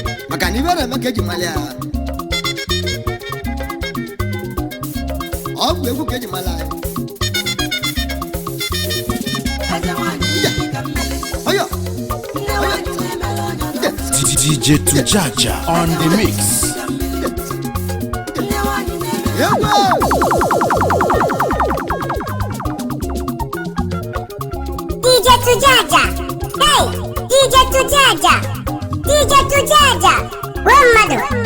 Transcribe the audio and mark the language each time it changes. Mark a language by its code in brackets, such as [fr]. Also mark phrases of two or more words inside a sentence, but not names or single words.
[ig] Maka na ibe na-eme ka eji mara ya. Ọ bụ egwu ka eji mara ya. Ije. Ọyọ. Ọyọ. Ije. [en] D J Tujaja on the mix. [ig] Egwu. D J Tujaja. Hey, D J Tujaja. D J Tujaja. Gwa mmadụ.